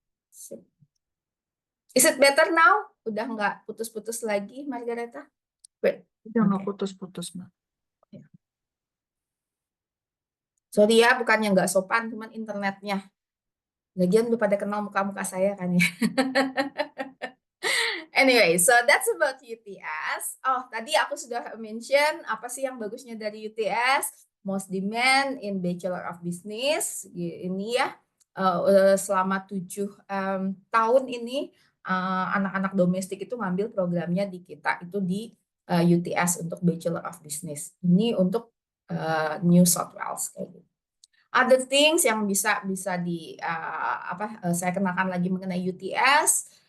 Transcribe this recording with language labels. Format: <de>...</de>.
<id>Sip.</id> <en>Is it better now?</en> <id>Udah nggak putus-putus lagi, Margareta? Great. Udah nggak Oke. putus-putus, Mbak. Sorry ya, bukannya nggak sopan, cuman internetnya. Lagian udah pada kenal muka-muka saya kan ya.</id> <en>Anyway, so that's about UTS.</en> <id>Oh, tadi aku sudah mention apa sih yang bagusnya dari UTS?</id> <en>Most demand in Bachelor of Business.</en> <id>Ini ya, selama 7 tahun ini anak-anak domestik itu ngambil programnya di kita itu di UTS untuk Bachelor of Business. Ini untuk New South Wales kayak gitu.</id> <en>Other things</en> <id>yang bisa di saya kenalkan lagi mengenai UTS.</id>